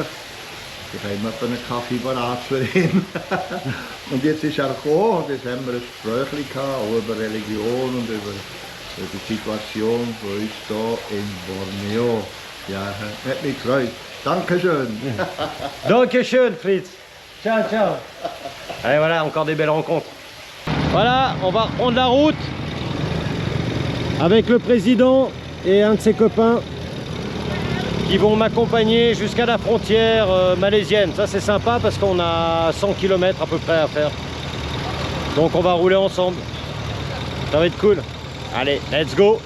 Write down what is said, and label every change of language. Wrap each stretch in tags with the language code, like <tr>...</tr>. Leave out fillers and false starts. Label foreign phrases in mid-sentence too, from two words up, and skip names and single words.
<de>Ich habe immer einen Kaffee parat für ihn. Und jetzt ist er gekommen und jetzt haben wir ein Gespräch gehabt, auch über Religion und über die Situation für uns hier in Borneo. Ja, hat mich gefreut. Dankeschön. Dankeschön, Fritz.</de> <it>Ciao, ciao.</it> <fr>Allez, voilà, encore des belles rencontres. Voilà, on va reprendre la route avec le président et un de ses copains qui vont m'accompagner jusqu'à la frontière malaisienne. Ça, c'est sympa parce qu'on a 100 km à peu près à faire. Donc, on va rouler ensemble. Ça va être cool. Allez,</fr> <en>let's go.</en>